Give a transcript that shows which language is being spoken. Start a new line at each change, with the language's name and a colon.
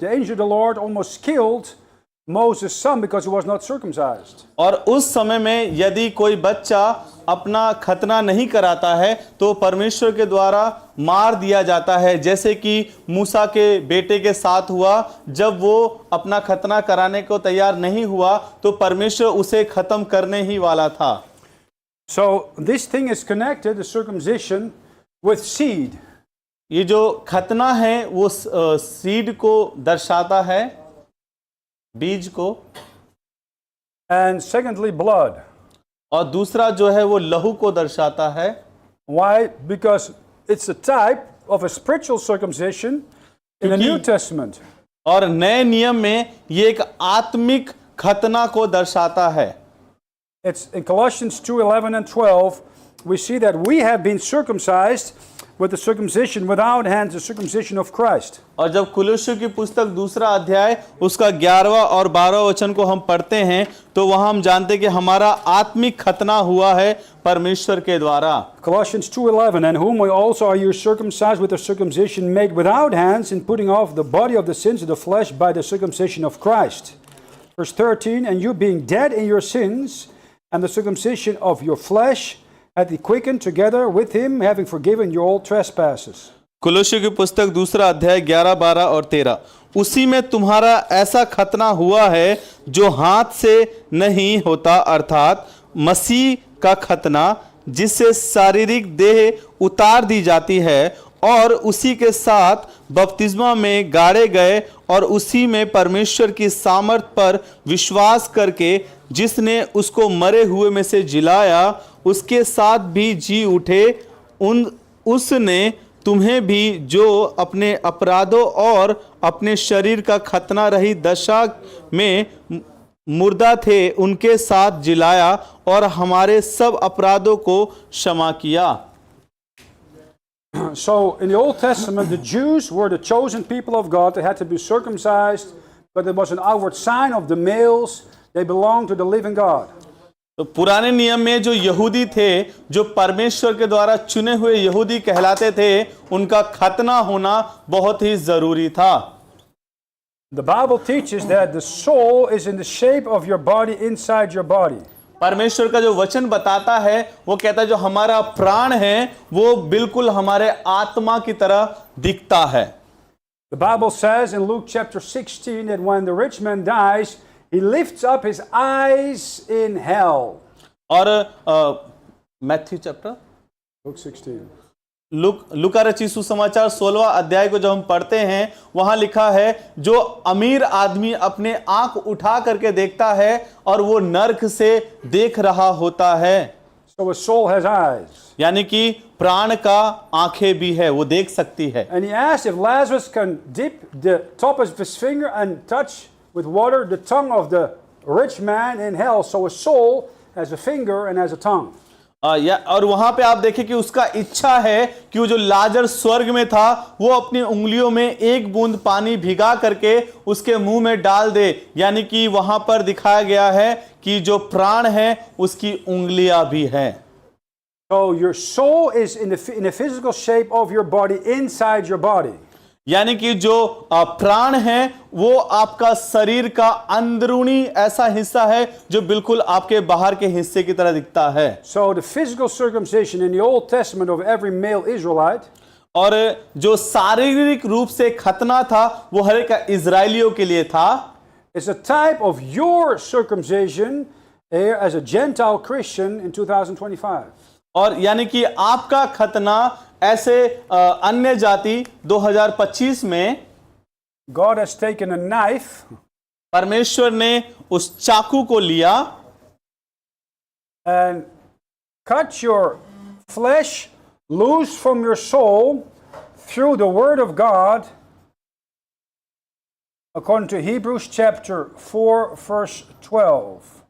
English: The angel of the Lord almost killed Moses' son because he was not circumcised.
Hindi: और उस समय में यदि कोई बच्चा अपना खतना नहीं कराता है तो परमेश्वर के द्वारा मार दिया जाता है, जैसे कि मूसा के बेटे के साथ हुआ। जब वो अपना खतना कराने को तैयार नहीं हुआ तो परमेश्वर उसे खत्म करने ही वाला था।
English: So this thing is connected, the circumcision, with seed.
Hindi: ये जो खतना है वो सीड को दर्शाता है, बीज को।
English: And secondly, blood.
Hindi: और दूसरा जो है वो लहू को दर्शाता है।
English: Why? Because it's a type of a spiritual circumcision in the New Testament.
Hindi: और नए नियम में ये एक आत्मिक खतना को दर्शाता है।
English: It's in Colossians 2:11 and 12, we see that we have been circumcised with the circumcision without hands, the circumcision of Christ.
Hindi: और जब कुलुस्सियों की पुस्तक 2 अध्याय उसका 11वां और 12वां वचन को हम पढ़ते हैं तो वहां हम जानते हैं कि हमारा आत्मिक खतना हुआ है परमेश्वर के द्वारा।
English: Colossians 2:11, and whom we also are you circumcised with a circumcision made without hands, in putting off the body of the sins of the flesh by the circumcision of Christ, Verse 13, and you being dead in your sins and the circumcision of your flesh hath he quickened together with him, having forgiven your all trespasses.
Hindi: कुलोसियों की पुस्तक 2 अध्याय 11, 12 और 13। उसी में तुम्हारा ऐसा खतना हुआ है जो हाथ से नहीं होता, अर्थात मसीह का खतना, जिससे शारीरिक देह उतार दी जाती है और उसी के साथ बपतिस्मा में गाड़े गए और उसी में परमेश्वर की सामर्थ पर विश्वास करके जिसने उसको मरे हुए में से जिलाया उसके साथ भी जी उठे। उसने तुम्हें भी जो अपने अपराधों और अपने शरीर का खतना रही दशा में मुर्दा थे उनके साथ जिलाया और हमारे सब अपराधों को क्षमा किया।
English: So in the Old Testament, the Jews were the chosen people of God. They had to be circumcised, but it was an outward sign of the males. They belonged to the living God.
Hindi: तो पुराने नियम में जो यहूदी थे, जो परमेश्वर के द्वारा चुने हुए यहूदी कहलाते थे, उनका खतना होना बहुत ही जरूरी था।
English: The Bible teaches that the soul is in the shape of your body, inside your body.
Hindi: परमेश्वर का जो वचन बताता है वो कहता है जो हमारा प्राण है वो बिल्कुल हमारे आत्मा की तरह दिखता है।
English: The Bible says in Luke chapter 16 that when the rich man dies, he lifts up his eyes in hell.
Hindi: और मैथ्यू चैप्टर
English: Luke 16.
Hindi: लूका रचित सुसमाचार 16वां अध्याय को जब हम पढ़ते हैं वहां लिखा है जो अमीर आदमी अपने आंख उठा करके देखता है और वो नरक से देख रहा होता है।
English: So a soul has eyes.
Hindi: यानी कि प्राण का आंखें भी है, वो देख सकती है।
English: And he asked if Lazarus can dip the top of his finger and touch with water the tongue of the rich man in hell. So a soul has a finger and has a tongue.
Hindi: और वहां पे आप देखें कि उसका इच्छा है कि वो जो लाजर स्वर्ग में था वो अपनी उंगलियों में एक बूंद पानी भिगा करके उसके मुंह में डाल दे। यानी कि वहां पर दिखाया गया है कि जो प्राण है उसकी उंगलियां भी हैं।
English: So your soul is in the physical shape of your body, inside your body.
Hindi: यानी कि जो प्राण है वो आपका शरीर का अंदरूनी ऐसा हिस्सा है जो बिल्कुल आपके बाहर के हिस्से की तरह दिखता है।
English: So the physical circumcision in the Old Testament of every male Israelite,
Hindi: और जो शारीरिक रूप से खतना था वो हर एक इजरायलियों के लिए था,
English: is a type of your circumcision here as a Gentile Christian in 2025.
Hindi: और यानी कि आपका खतना ऐसे अन्य जाति 2025 में
English: God has taken a knife
Hindi: परमेश्वर ने उस चाकू को लिया
English: and cut your flesh loose from your soul through the word of God, according to Hebrews chapter 4 verse 12.